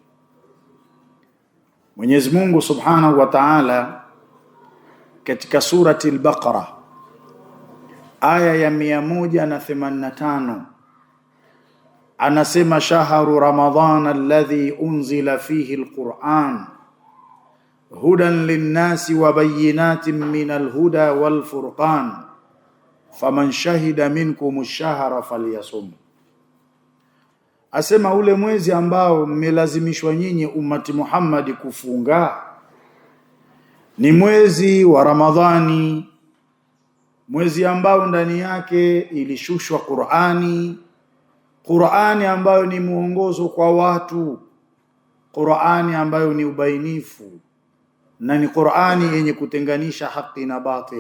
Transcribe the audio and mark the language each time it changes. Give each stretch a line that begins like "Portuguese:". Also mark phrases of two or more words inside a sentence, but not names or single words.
Swahili: Mwenyezi Mungu
Arabic: سبحانه وتعالى
Swahili: katika surati al-Baqara aya ya 185 anasema,
Arabic: شهر رمضان الذي أنزل فيه القرآن هدى للناس وبينات من الهدى والفرقان فمن شهد منكم الشهر فليصم.
Swahili: Asema ule mwezi ambao mmelazimishwa nyinyi ummati Muhammad kufunga ni mwezi wa Ramadhani, mwezi ambao ndani yake ilishushwa Qur'ani, Qur'ani ambayo ni muongozo kwa watu, Qur'ani ambayo ni ubainifu, na ni Qur'ani yenye kutenganisha haki na batil.